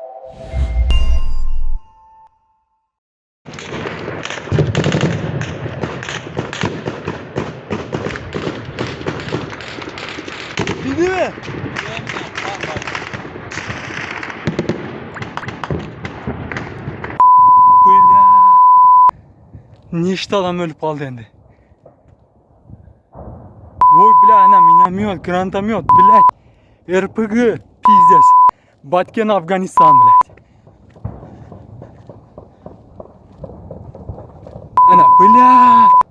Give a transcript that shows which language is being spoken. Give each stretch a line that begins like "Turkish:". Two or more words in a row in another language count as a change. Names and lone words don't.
Uzbek: Bindi mi?
Russian: Bля.
Uzbek: Nechta adam ölüp kaldı endi.
Russian: Ой, бля, она миномет, гранатомет, блядь. РПГ, пиздец. Баткенде, Афганистан, блядь. Она, блядь.